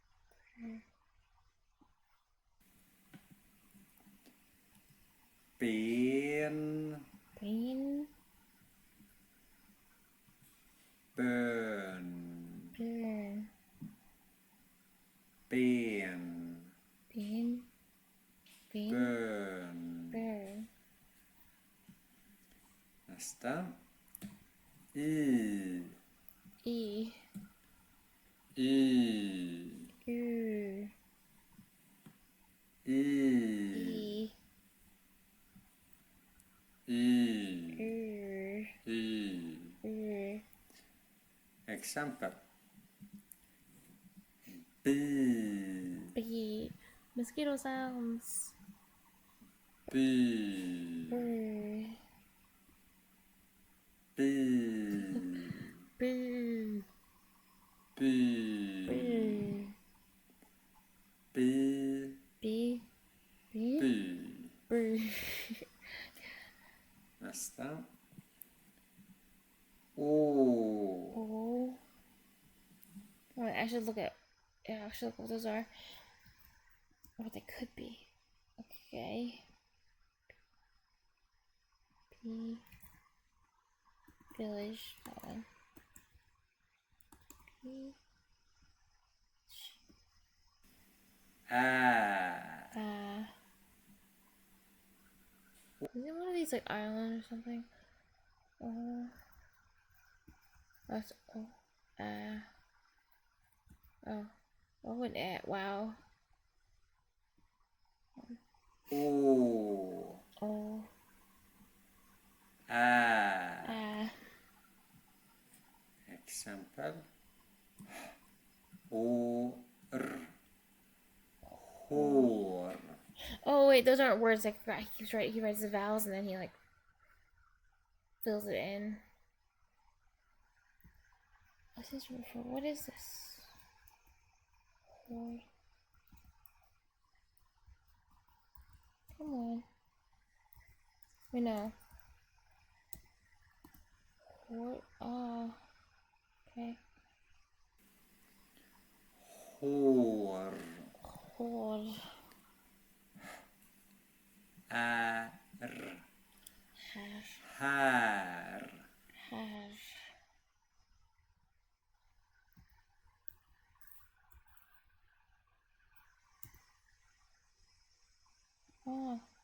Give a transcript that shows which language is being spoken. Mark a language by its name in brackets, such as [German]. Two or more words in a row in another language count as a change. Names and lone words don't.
[Swedish] Ben. Ben. Bön. Burn. Ben. Ben. Ben. Bön. Burn. Nästa. I. E. Y. U. I. E. Y. U. Y. U. Exempel. Bi. [English] B. Mosquito sounds. [Swedish] Bi. Brr. Bi. Brr. Bi. Brr. Bi. B. B. Bi. Brr. Nästa. O. [English] Oh. Wait, I should look at. Yeah, I should look what those are. What they could be. Okay. P. Village. That one. P. Is it one of these like islands or something? That's oh, and wow. [Swedish] Exempel. Hår. [English] Oh wait, those aren't words. Like he writes the vowels and then he like fills it in. What's this word for? What is this? Hår. Come on. We know. [Swedish] Hår. Oh. [English] Okay. [Swedish] Hår. Hår. Här. Här. Oh.